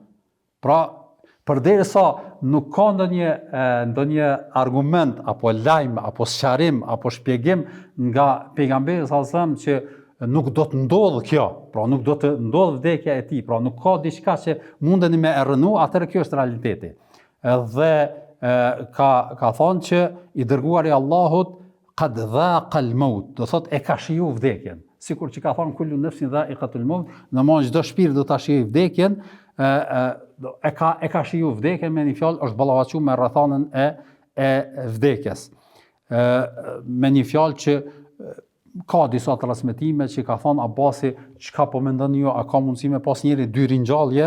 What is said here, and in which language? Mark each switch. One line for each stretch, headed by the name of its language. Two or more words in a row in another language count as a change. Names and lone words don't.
Albanian: Pra, përderisa nuk ka ndonjë argument apo lajm apo sqarim apo shpjegim nga pejgamberi
Arabic: صلى الله عليه وسلم
Albanian: që nuk do të ndodhë kjo, pra nuk do të ndodhë vdekja e tij, pra nuk ka diçka që mundeni me e rënu, atëherë kjo është realiteti. Dhe ka thonë që i dërguari i Allahut
Arabic: قد ذاق الموت,
Albanian: do thotë e ka shiju vdekjen. Sikur që ka thonë
Arabic: كل نفس ذائقة الموت,
Albanian: domosdoshmë çdo shpirt do ta shijë vdekjen, e ka shiju vdekjen, me një fjalë është ballavaçuar me rrethanën e vdekjes. Me një fjalë që ka disa transmetime që ka thonë Abasi, çka po mendoni ju, a ka mundësi me pas njëri dy ringjallje?